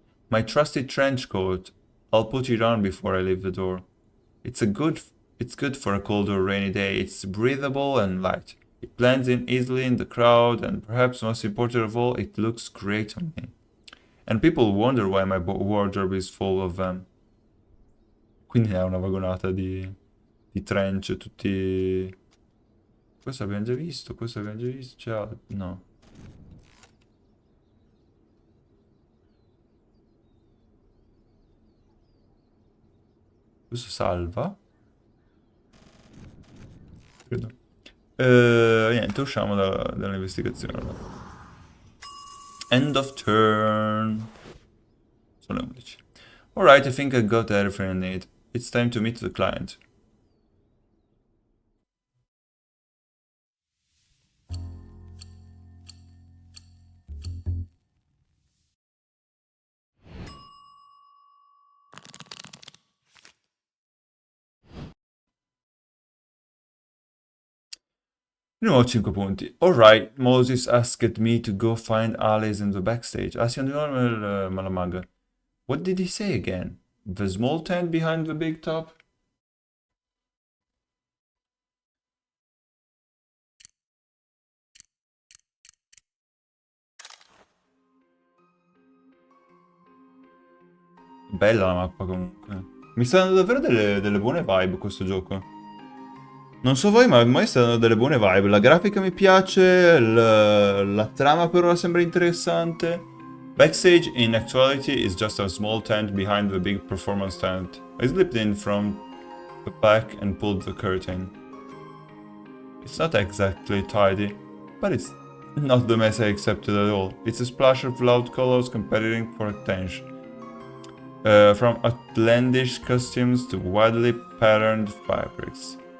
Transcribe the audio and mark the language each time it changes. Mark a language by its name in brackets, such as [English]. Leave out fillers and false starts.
[English] My trusty trench coat. I'll put it on before I leave the door. It's good for a cold or rainy day. It's breathable and light. It blends in easily in the crowd, and perhaps most important of all, it looks great on me. And people wonder why my wardrobe is full of them. [Italian] Quindi è una vagonata di trench, tutti... Questo abbiamo già visto, C'è... No. Questo salva. Credo. Niente, usciamo dall'investigazione. [English] End of turn. [Italian] Sono le 11. [English] Alright, I think I got everything I need. It's time to meet the client. [Italian] Di nuovo 5 punti. [English] Alright, Moses asked me to go find Alice in the backstage. [Italian] Siamo di nuovo nel Malamaga. [English] What did he say again? The small tent behind the big top? [Italian] Bella la mappa comunque. Mi sta dando davvero delle buone vibe questo gioco. Non so voi, ma a me sta dando delle buone vibe. La grafica mi piace, la trama per ora sembra interessante. [English] Backstage in actuality is just a small tent behind the big performance tent. I slipped in from back and pulled the curtain. It's not exactly tidy, but it's not the mess I accepted at all. It's a splash of loud colors competing for attention. From outlandish costumes to wildly patterned fabrics.